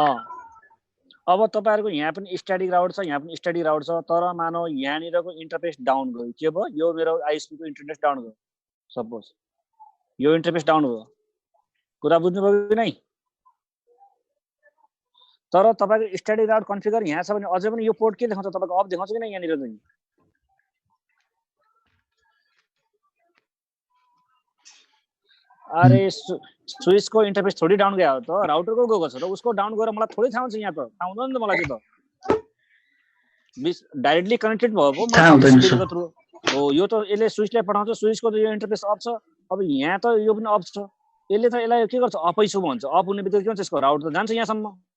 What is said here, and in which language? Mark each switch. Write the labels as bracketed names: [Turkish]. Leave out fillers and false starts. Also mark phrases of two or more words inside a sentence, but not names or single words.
[Nepali] अब तपाईहरुको यहाँ पनि [English] static route [Nepali] छ यहाँ पनि [English] static route [Nepali] छ तर मानौ यहाँनिरको [English] interface down [Nepali] गयो के भयो यो मेरो आईएसपी को [English] interface down [Nepali] गयो सपोज यो [English] interface down [Nepali] भयो कुरा बुझ्नुभयो कि नै तर तपाईको [English] static route configure [Nepali] यहाँ छ भने अझै पनि यो पोर्ट के देखाउँछ तपाईको अफ देखाउँछ कि नै यहाँनिर चाहिँ अरे स्विच को इन्टरफेस [Hindi] थोड़ी डाउन गया हो [Nepali] त राउटर को गएको छ र उसको डाउन गएर मलाई थोड़ी थाहा हुन्छ यहाँ त थाहा हुँदैन नि त मलाई चाहिँ त [English] directly connected [Nepali] भएको थ्रु हो यो त यसले स्विचलाई पठाउँछ स्विचको त यो इन्टरफेस अफ छ अब यहाँ त यो पनि अफ छ यसले त यसलाई के गर्छ अफै छु भन्छ अफ हुने बित्तिकै के हुन्छ यसको राउट त जान्छ यहाँसम्म